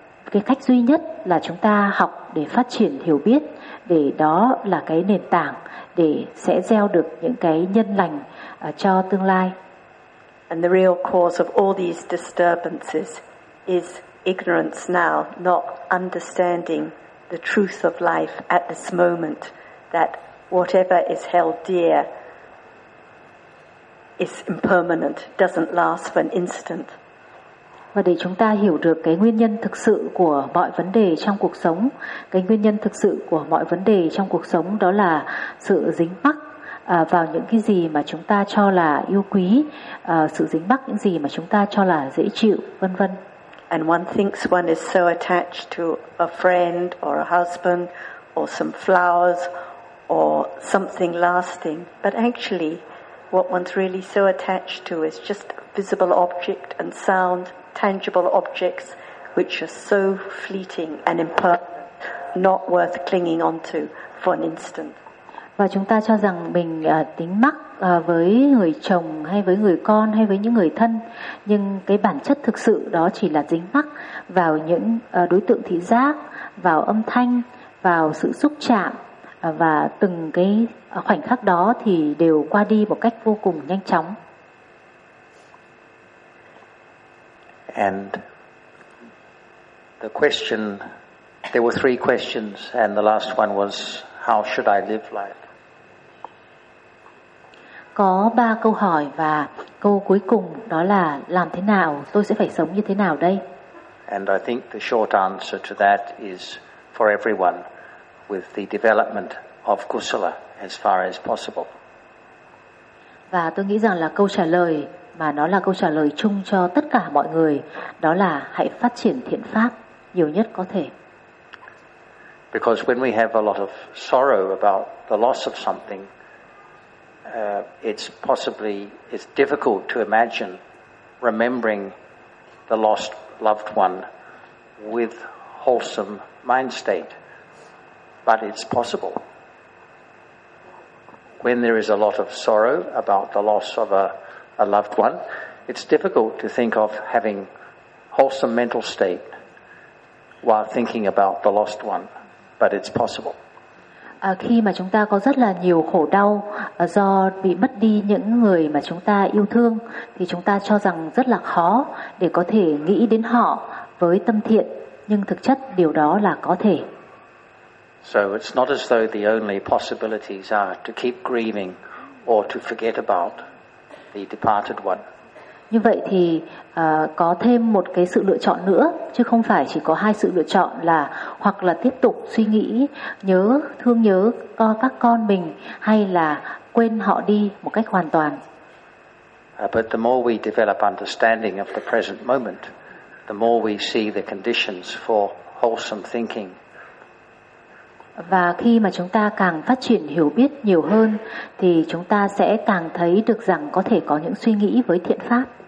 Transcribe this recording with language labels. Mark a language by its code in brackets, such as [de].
[vi] Cái cách duy nhất là chúng ta học để phát triển hiểu biết, để đó là cái nền tảng để sẽ gieo được những cái nhân lành cho tương lai. [en] And the real cause of all these disturbances is ignorance now, not understanding the truth of life at this moment, that whatever is held dear is impermanent, doesn't last for an instant. [vi] Và để chúng ta hiểu được cái nguyên nhân thực sự của mọi vấn đề trong cuộc sống, cái nguyên nhân thực sự của mọi vấn đề trong cuộc sống đó là sự dính mắc vào những cái gì mà chúng ta cho là yêu quý, sự dính mắc những gì mà chúng ta cho là dễ chịu, vân vân. [en] And one thinks one is so attached to a friend or a husband or some flowers or something lasting. But actually, what one's really so attached to is just visible object and sound, tangible objects, which are so fleeting and impermanent, not worth clinging onto for an instant. [vi] Và chúng ta cho rằng mình tính mắc với người chồng hay với người con hay với những người thân, nhưng cái bản chất thực sự đó chỉ là dính mắc vào những đối tượng thị giác, vào âm thanh, vào sự xúc chạm, và từng cái khoảnh khắc đó thì đều qua đi một cách vô cùng nhanh chóng. [en] And the question, there were three questions, and the last one was, how should I live life? [vi] Có ba câu hỏi và câu cuối cùng đó là làm thế nào, tôi sẽ phải sống như thế nào đây? [en] And I think the short answer to that is for everyone with the development of kusala as far as possible. [vi] Và tôi nghĩ rằng là câu trả lời mà nó là câu trả lời chung cho tất cả mọi người, đó là hãy phát triển thiện pháp nhiều nhất có thể. [en] Because when we have a lot of sorrow about the loss of something, it's difficult to imagine remembering the lost loved one with wholesome mind state, but it's possible. When there is a lot of sorrow about the loss of a loved one, it's difficult to think of having wholesome mental state while thinking about the lost one, but it's possible. [vi] Khi mà chúng ta có rất là nhiều khổ đau do bị mất đi những người mà chúng ta yêu thương, thì chúng ta cho rằng rất là khó để có thể nghĩ đến họ với tâm thiện, nhưng thực chất điều đó là có thể. [en] So it's not as though the only possibilities are to keep grieving or to forget about the departed one. [vi] Như vậy thì có thêm một cái sự lựa chọn nữa, chứ không phải chỉ có hai sự lựa chọn là hoặc là tiếp tục suy nghĩ, nhớ, thương nhớ các con mình, hay là quên họ đi một cách hoàn toàn. [en] But the more we develop understanding of the present moment, the more we see the conditions for wholesome thinking. [vi] Và khi mà chúng ta càng phát triển hiểu biết nhiều hơn, thì chúng ta sẽ càng thấy được rằng có thể có những suy nghĩ với thiện pháp.